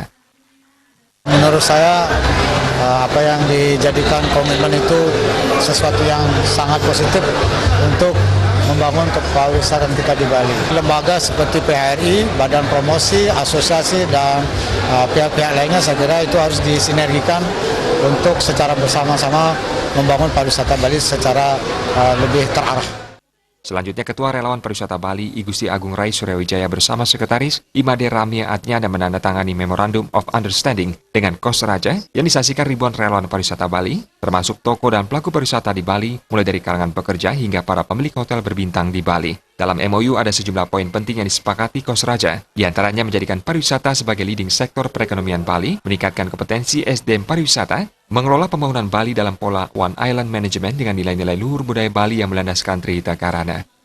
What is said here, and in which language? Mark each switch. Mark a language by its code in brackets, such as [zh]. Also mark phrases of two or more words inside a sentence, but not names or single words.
[id] Menurut saya, apa yang dijadikan komitmen itu sesuatu yang sangat positif untuk membangun kepariwisataan kita di Bali. Lembaga seperti PHRI, Badan Promosi, Asosiasi, dan pihak-pihak lainnya saya kira itu harus disinergikan untuk secara bersama-sama membangun pariwisata Bali secara lebih terarah. Selanjutnya, Ketua Relawan Pariwisata Bali, I Gusti Agung Rai Suryawijaya bersama Sekretaris Imade Ramia Atnya dan menandatangani [en] Memorandum of Understanding [id] dengan Koster Ace yang disaksikan ribuan relawan pariwisata Bali, termasuk toko dan pelaku pariwisata di Bali, mulai dari kalangan pekerja hingga para pemilik hotel berbintang di Bali. Dalam MOU ada sejumlah poin penting yang disepakati Koster Ace, diantaranya menjadikan pariwisata sebagai leading sektor perekonomian Bali, meningkatkan kompetensi SDM pariwisata, mengelola pembangunan Bali dalam pola [en] One Island Management [id] dengan nilai-nilai luhur budaya Bali yang melandaskan Trihita Karana.